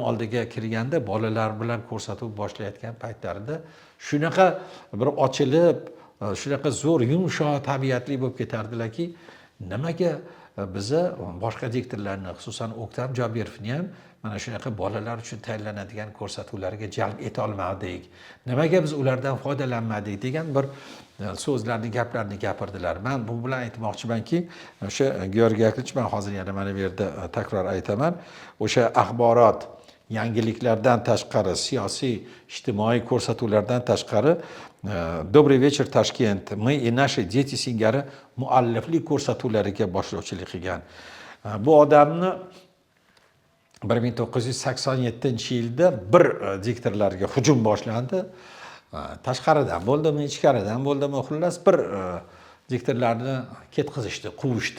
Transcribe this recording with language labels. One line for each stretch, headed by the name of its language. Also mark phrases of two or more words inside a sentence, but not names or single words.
Uzbek: oldiga kirganda, bolalar bilan ko'rsatuv boshlayotgan paytlarida shunaqa bir ochilib, shunaqa zo'r, yumshoq tabiatli bo'lib ketardilarki, nimaga bizni boshqa diktorlarni, xususan O'ktam Jobirovni ham mana shunaqa bolalar uchun tayyorlanadigan ko'rsatuvlarga jalb eta olmadik, nimaga biz ulardan foydalanmadik degan bir so'zlarni, gaplarni gapirdilar. Men bu bilan aytmoqchimanki, o'sha Georgiy Yakovlevich, men hozir yana mana bu yerda takror aytaman, o'sha axborot, yangiliklardan tashqari, siyosiy, ijtimoiy ko'rsatuvlardan tashqari Добрый вечер, Toshkent, мы и наши дети singari mualliflik ko'rsatuvlariga boshlovchilik qilgan. Bu odamni 1987-yilda bir diktorlarga hujum boshlandi. Tashqaridan bo'ldimi, ichkaridan bo'ldimi, xullas bir diktorlarni ketqizishdi, quvishdi.